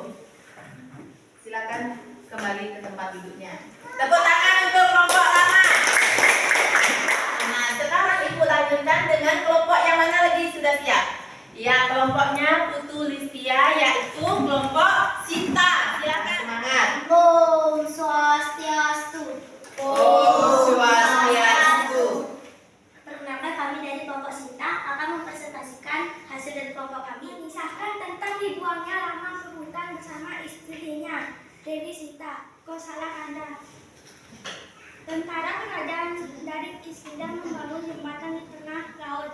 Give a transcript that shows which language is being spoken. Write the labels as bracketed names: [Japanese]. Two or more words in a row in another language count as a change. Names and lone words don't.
[Indonesian] Silakan kembali ke tempat duduknya. Tepuk tangan untuk kelompok Rama. Nah, sekarang Ibu lanjutkan dengan kelompok yang mana lagi sudah siap? Ya, kelompoknya Putu Listia, yaitu kelompok Sita. Silakan semangat. [Sanskrit] Om Swastiastu. Om Swastiastu. [Indonesian] Perkenalkan, kami dari kelompok Sita akan mempresentasikan hasil dari kelompok kami. Mengisahkan tentang dibuangnya Rama ke hutan bersama istrinya Dewi Sita, Kosalakanda. Tentara kerajaan dari Kiskindha membangun jembatan di tengah laut.